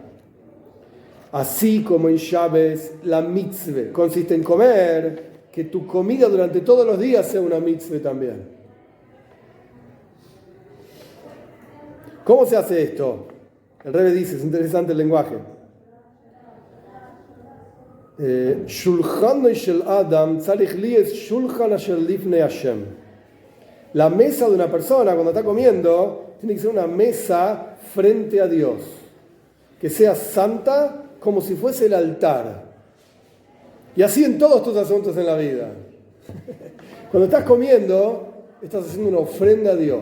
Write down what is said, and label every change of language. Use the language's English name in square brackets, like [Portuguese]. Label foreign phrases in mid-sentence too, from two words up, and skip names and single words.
[Spanish] Así como en llaves, la mitzvah consiste en comer, que tu comida durante todos los días sea una mitzvah también. ¿Cómo se hace esto? El Rebbe dice, es interesante el lenguaje. [Hebrew] שולחן של אדם צריך לי אס שולחן אשר לפני השם. [Spanish] La mesa de una persona cuando está comiendo tiene que ser una mesa frente a Dios, que sea santa como si fuese el altar. Y así en todos tus asuntos en la vida. Cuando estás comiendo, estás haciendo una ofrenda a Dios.